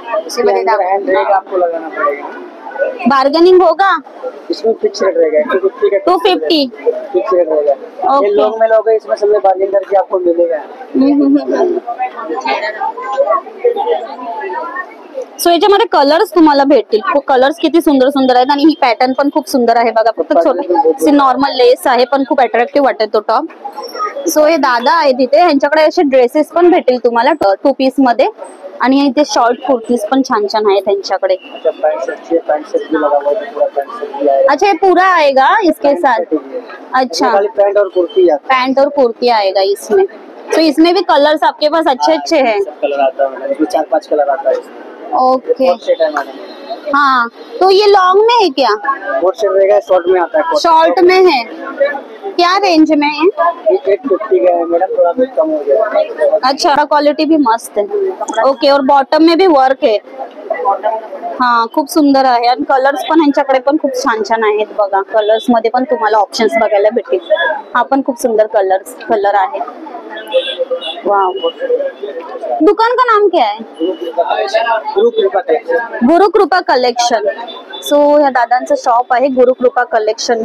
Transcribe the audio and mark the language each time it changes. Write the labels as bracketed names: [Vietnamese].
[Hindi] इसके अंदर हैंड रेग आपको लगाना पड़ेगा. बार्गेनिंग होगा? इसमें फिक्स रेट रहेगा 250 का. 250 फिक्स रेट रहेगा. [English] Okay. [Hindi] ये लोग में लोग इसमें सब बार्गेन करके आपको मिलेगा. [Marathi] सो याच्यामध्ये कलर्स तुम्हाला भेटतील. कलर्स किती सुंदर सुंदर आहेत आणि ही पॅटर्न पण खूप सुंदर आहे बघा. फक्त छोटे नॉर्मल लेस आहे पण खूप अट्रॅक्टिव्ह वाटत तो टॉप. सो हे दादा आहे तिथे ह्यांच्याकडे असे ड्रेसेस पण भेटेल तुम्हाला 2 पीस मध्ये आणि इथे शॉर्ट कुर्तीज पण छान छान आहेत त्यांच्याकडे. [Hindi] अच्छा ये पूरा आएगा इसके साथ? अच्छा पैंट और कुर्ती. पैंट और कुर्ती आएगा इसमें. तो इसमें भी कलर्स आपके पास अच्छे अच्छे हैं. कलर आता है इसमें 4-5 कलर आता है. ओके सेट है मैडम. हाँ तो ये लॉन्ग में है क्या? कोट सेट रहेगा. शॉर्ट में आता है. शॉर्ट में है. क्या रेंज में है? 850 का है मैडम. थोड़ा बहुत कम हो जाएगा. अच्छा क्वालिटी भी मस्त है. ओके और बॉटम में भी वर्क है. [Marathi] हाँ खूप सुंदर आहे आणि कलर्स पण ह्यांच्याकडे पण खूप छान छान आहेत बघा. कलर्स मध्ये पण तुम्हाला ऑप्शन्स बघायला भेटतील. हा पण खूप सुंदर कलर आहे. [Hindi] वाव दुकान का नाम क्या है? [Marathi] गुरु कृपा कलेक्शन. सो या दादांचं शॉप आहे गुरु कृपा कलेक्शन.